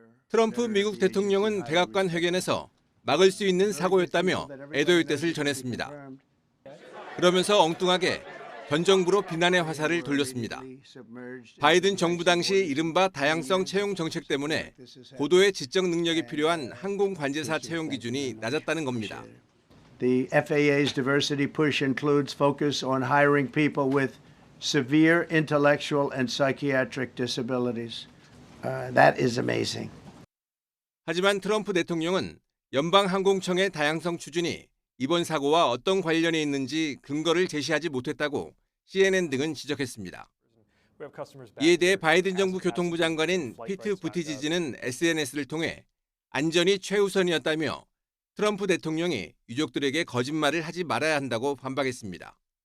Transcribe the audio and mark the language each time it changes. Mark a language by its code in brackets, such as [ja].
[ko] 트럼프 미국 대통령은 백악관 회견에서 막을 수 있는 사고였다며 애도의 뜻을 전했습니다. 그러면서 엉뚱하게 전 정부로 비난의 화살을 돌렸습니다. 바이든 정부 당시 이른바 다양성 채용 정책 때문에 고도의 지적 능력이 필요한 항공 관제사 채용 기준이 낮았다는 겁니다. [en] The FAA's diversity push includes focus on hiring people with severe intellectual and psychiatric disabilities. That is amazing. [ko] 하지만 트럼프 대통령은 연방항공청의 다양성 추진이 이번 사고와 어떤 관련이 있는지 근거를 제시하지 못했다고 CNN 등은 지적했습니다. 이에 대해 바이든 정부 교통부 장관인 피트 부티지지는 SNS를 통해 안전이 최우선이었다며 트럼프 대통령이 유족들에게 거짓말을 하지 말아야 한다고 반박했습니다.